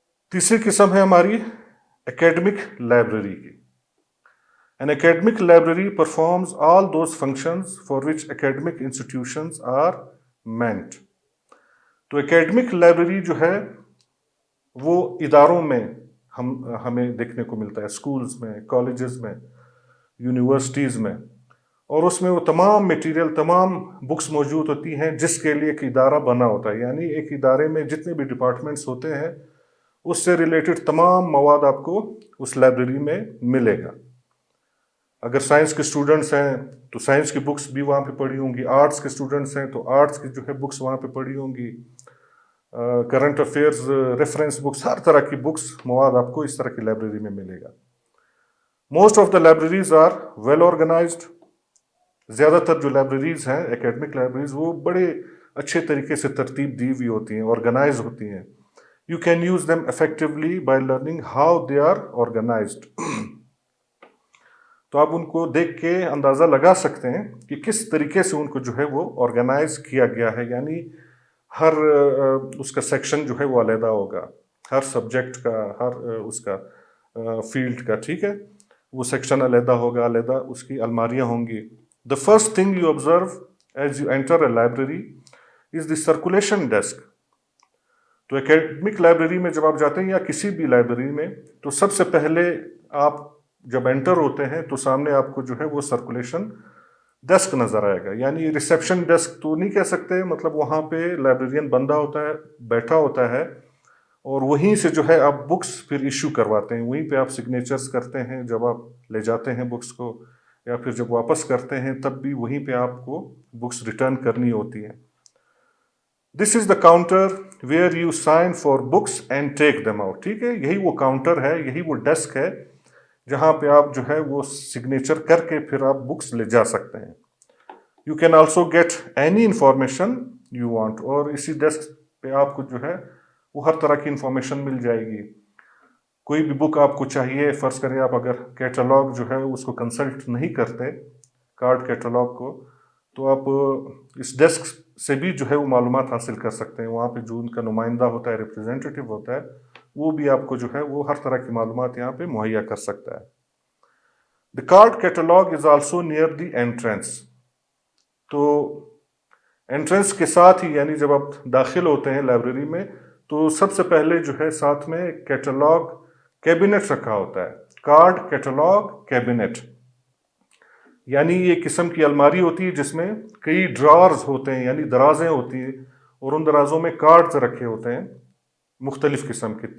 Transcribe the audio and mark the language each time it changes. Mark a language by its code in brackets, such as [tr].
[ur] تیسری قسم ہے ہماری اکیڈمک لائبریری کی. [en] An academic library performs all those functions for which academic institutions are meant. [ur] تو اکیڈمک لائبریری جو ہے وہ اداروں میں ہمیں دیکھنے کو ملتا ہے، اسکولز میں، کالجز میں، یونیورسٹیز میں. اور اس میں وہ تمام میٹیریل، تمام بکس موجود ہوتی ہیں جس کے لیے ایک ادارہ بنا ہوتا ہے. یعنی ایک ادارے میں جتنے بھی ڈپارٹمنٹس ہوتے ہیں اس سے ریلیٹڈ تمام مواد آپ کو اس لائبریری میں ملے گا. اگر سائنس کے اسٹوڈنٹس ہیں تو سائنس کی بکس بھی وہاں پہ پڑھی ہوں گی، آرٹس کے اسٹوڈنٹس ہیں تو آرٹس کی جو ہے بکس وہاں پہ پڑھی ہوں گی، کرنٹ افیئرز، ریفرنس بکس، ہر طرح کی بکس، مواد آپ کو اس طرح کی لائبریری میں ملے گا. [en] Most of the libraries are well organised. [ur] زیادہ تر جو لائبریریز ہیں اکیڈمک لائبریریز وہ بڑے اچھے طریقے سے ترتیب دی ہوئی ہوتی ہیں، آرگنائز ہوتی ہیں. [en] You can use them effectively by learning how they are organised. [ur] تو آپ ان کو دیکھ کے اندازہ لگا سکتے ہیں کہ کس طریقے سے ان کو جو ہے وہ آرگنائز کیا گیا ہے. یعنی ہر اس کا سیکشن جو ہے وہ علیحدہ ہوگا، ہر سبجیکٹ کا، ہر اس کا فیلڈ کا. ٹھیک ہے، وہ سیکشن علیحدہ ہوگا، علیحدہ اس کی الماریاں ہوں گی. [en] The first thing you observe as you enter a library is the circulation desk. [ur] تو اکیڈمک لائبریری میں جب آپ جاتے ہیں یا کسی بھی لائبریری میں، تو سب سے پہلے آپ جب انٹر ہوتے ہیں تو سامنے آپ کو جو ہے وہ سرکولیشن ڈیسک نظر آئے گا. یعنی ریسیپشن ڈیسک تو نہیں کہہ سکتے، مطلب وہاں پہ لائبریرین بندہ ہوتا ہے، بیٹھا ہوتا ہے، اور وہیں سے جو ہے آپ بکس پھر ایشو کرواتے ہیں. وہیں پہ آپ سگنیچرز کرتے ہیں جب آپ لے جاتے ہیں بکس کو، یا پھر جب واپس کرتے ہیں تب بھی وہیں پہ آپ کو بکس ریٹرن کرنی ہوتی ہیں. [en] This is the counter where you sign for books and take them out. [ur] ٹھیک ہے، یہی وہ کاؤنٹر ہے، یہی وہ ڈیسک ہے جہاں پہ آپ جو ہے وہ سگنیچر کر کے پھر آپ بکس لے جا سکتے ہیں. [en] You can also get any information you want. [ur] اور اسی ڈیسک پہ آپ کو جو ہے وہ ہر طرح کی انفارمیشن مل جائے گی. کوئی بھی بک آپ کو چاہیے، فرض کریں آپ اگر کیٹالاگ جو ہے اس کو کنسلٹ نہیں کرتے، کارڈ کیٹالاگ کو، تو آپ اس ڈیسک سے بھی جو ہے وہ معلومات حاصل کر سکتے ہیں. وہاں پہ جو ان کا نمائندہ ہوتا ہے، ریپرزینٹیٹیو ہوتا ہے، وہ بھی آپ کو جو ہے وہ ہر طرح کی معلومات یہاں پہ مہیا کر سکتا ہے. [en] The card catalog is also near the entrance. [ur] تو انٹرنس کے ساتھ ہی، یعنی جب آپ داخل ہوتے ہیں لائبریری میں، تو سب سے پہلے جو ہے ساتھ میں کیٹالاگ کیبنٹ رکھا ہوتا ہے. کارڈ کیٹالاگ کیبنٹ، یعنی یہ قسم کی الماری ہوتی ہے جس میں کئی ڈرارز ہوتے ہیں، یعنی درازیں ہوتی ہیں، اور ان درازوں میں کارڈز رکھے ہوتے ہیں مختلف قسم کے.